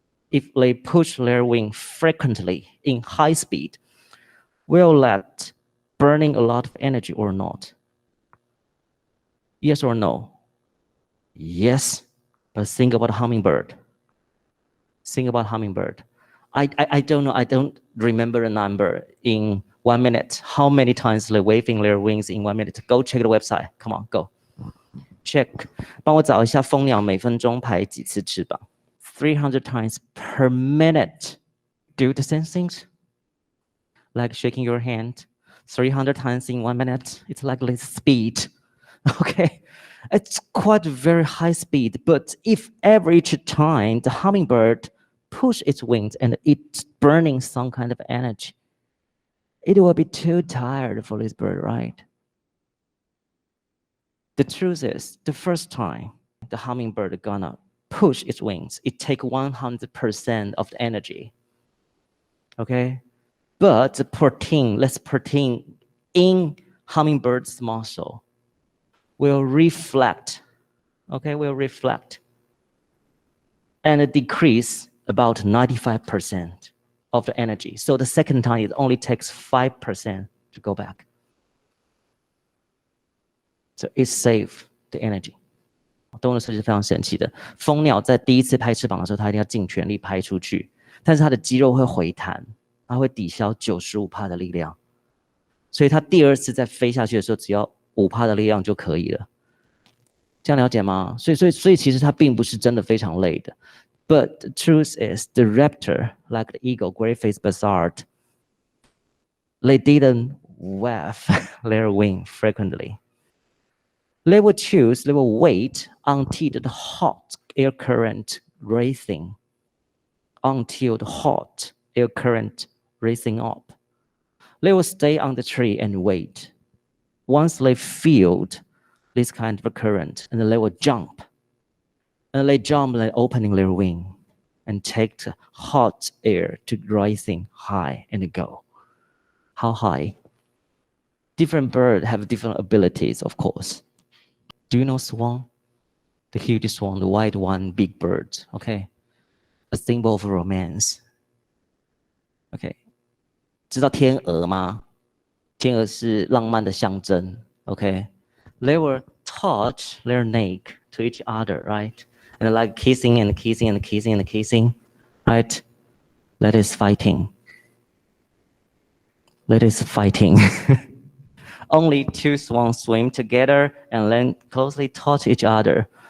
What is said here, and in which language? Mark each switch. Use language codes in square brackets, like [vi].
[en] If they push their wing frequently in high speed, will that burning a lot of energy or not? Yes or no? Yes, but think about hummingbird. Think about hummingbird. I don't know, I don't remember a number in 1 minute. How many times they're waving their wings in 1 minute? Go check the website. Come on, go. Check. [zh] 帮我找一下蜂鸟每分钟拍几次翅膀。 [en] 300 times per minute. Do the same things? Like shaking your hand 300 times in 1 minute. It's like this speed. Okay. It's quite very high speed, but if every time the hummingbird push its wings and it's burning some kind of energy, it will be too tired for this bird, right? The truth is, the first time the hummingbird gonna push its wings, it take 100% of the energy. Okay? But the protein, less protein in hummingbird's muscle will reflect, okay, will reflect and decrease about 95% of the energy. So the second time, it only takes 5% to go back. So it saves the energy. [zh] 动物的设计是非常神奇的。蜂鸟在第一次拍翅膀的时候，它一定要尽全力拍出去，但是它的肌肉会回弹，它会抵消95%的力量，所以它第二次再飞下去的时候，只要5%的力量就可以了。这样了解吗？所以其实它并不是真的非常累的。 [en] But the truth is, the raptor, like the eagle, gray-faced buzzard, they didn't wave their wing frequently. They will wait until the hot air current racing, until the hot air current racing up. They will stay on the tree and wait. Once they feel this kind of a current, and they will jump. And they jump, like opening their wing, and take the hot air to rising high and go. How high? Different birds have different abilities, of course. Do you know swan? The huge swan, the white one, big bird, okay? A symbol of romance. Okay. [zh] 知道天鹅吗？天鹅是浪漫的象征, okay? [en] They will touch their neck to each other, right? And like kissing and kissing and kissing and kissing, right? That is fighting. That is fighting. Only two swans swim together and then closely touch each other.